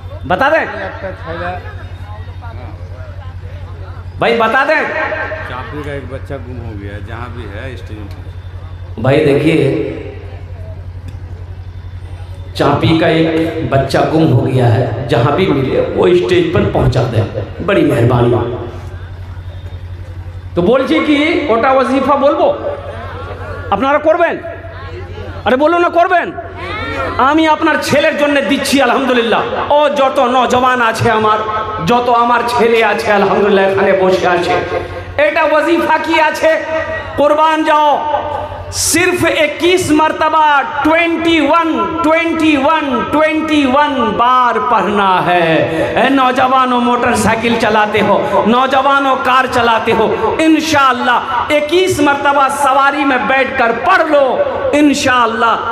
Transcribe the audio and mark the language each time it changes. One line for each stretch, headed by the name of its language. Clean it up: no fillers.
Hindi: बता दें भाई, बता दें। चापी का एक बच्चा गुम हो गया है, जहाँ भी है स्टेशन। भाई देखिए, चापी का एक बच्चा गुम हो गया है, जहां भी मिले वो स्टेज पर पहुंचा दे, बड़ी मेहरबानी।
Bangla: तो बोलছি কি ওটা ওয়াজিফা বলবো, আপনারা করবেন? আরে বলো না করবেন। আমি আপনার ছেলের জন্য দিচ্ছি আলহামদুলিল্লাহ। ও যত নওজওয়ান আছে আমার, যত আমার ছেলে আছে আলহামদুলিল্লাহ এখানে বসে আছে, এটা ওয়াজিফা কি আছে, কুরবান যাও।
Hindi: सिर्फ 21 मरतबा 21 बार पढ़ना है। नौजवानों मोटरसाइकिल चलाते हो, नौजवानों कार चलाते हो, इंशाअल्लाह 21 मरतबा सवारी में बैठकर पढ़ लो इंशाअल्लाह।